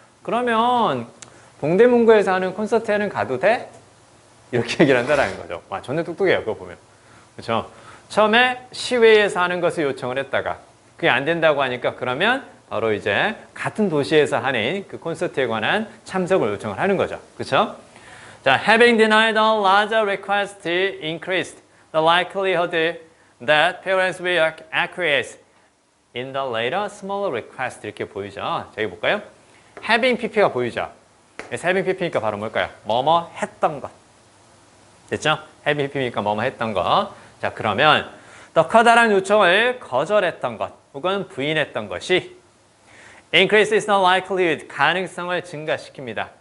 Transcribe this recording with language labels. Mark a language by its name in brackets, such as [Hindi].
[Korean] 그러면 동대문구에서 하는 콘서트에는 가도 돼? 이렇게 얘기를 한다는 거죠. 와, 전혀 똑똑해요. 그거 보면. 그렇죠? 처음에 시외에서 하는 것을 요청을 했다가 그게 안 된다고 하니까 그러면 바로 이제 같은 도시에서 하는 그 콘서트에 관한 참석을 요청을 하는 거죠. 그렇죠? [English] 자, having denied a larger request increased the likelihood that parents will acquiesce in the later smaller request [Korean] 이렇게 보이죠. 자, 여기 볼까요? [English] having pp [Korean] 가 보이죠. 그래서 having pp니까 바로 뭘까요? 뭐뭐 했던 것. 됐죠? [English] having pp [Korean] 니까 뭐뭐 했던 것. 자, 그러면 더 커다란 요청을 거절했던 것 혹은 부인했던 것이 [English] increases the likelihood [Korean] 가능성을 증가시킵니다.